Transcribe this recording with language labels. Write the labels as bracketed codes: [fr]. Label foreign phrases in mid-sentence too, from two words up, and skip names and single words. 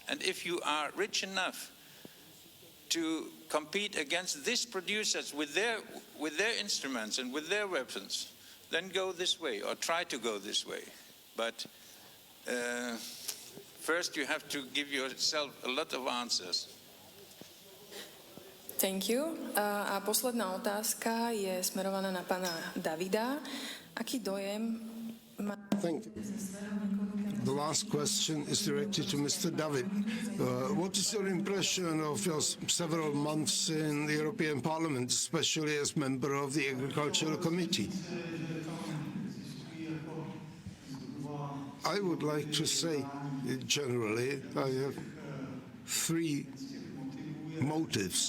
[en] And if you are rich enough to compete against these producers with their instruments and with their weapons, then go this way, or try to go this way. But first you have to give yourself a lot of answers. Thank you. [sk] A posledná otázka je smerovaná na pána Davida. Aký dojem má... [en] Thank you. The last question is directed to Mr. David. What is your impression of your several months in the European Parliament, especially as member of the Agricultural Committee? I would like to say, generally, I have three motives.